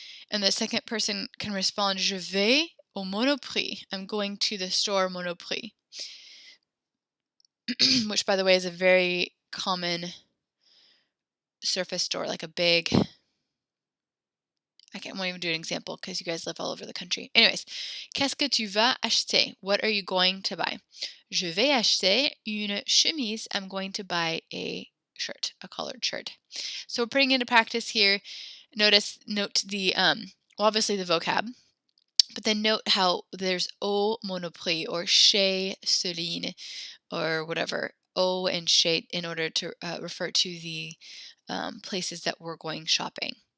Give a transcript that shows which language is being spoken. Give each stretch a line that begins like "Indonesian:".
English: And the second person can respond,
French: Je vais au Monoprix.
English: I'm going to the store Monoprix. Which, by the way, is a very common surface store, like a big... I won't even do an example because you guys live all over the country.
French: Anyways, qu'est-ce que tu vas acheter?
English: What are you going to buy?
French: Je vais acheter une chemise.
English: I'm going to buy a shirt, a collared shirt. So we're putting into practice here. Note the, well, obviously the vocab, but then note how there's au Monoprix or chez Céline or whatever, au and chez, in order to refer to the places that we're going shopping.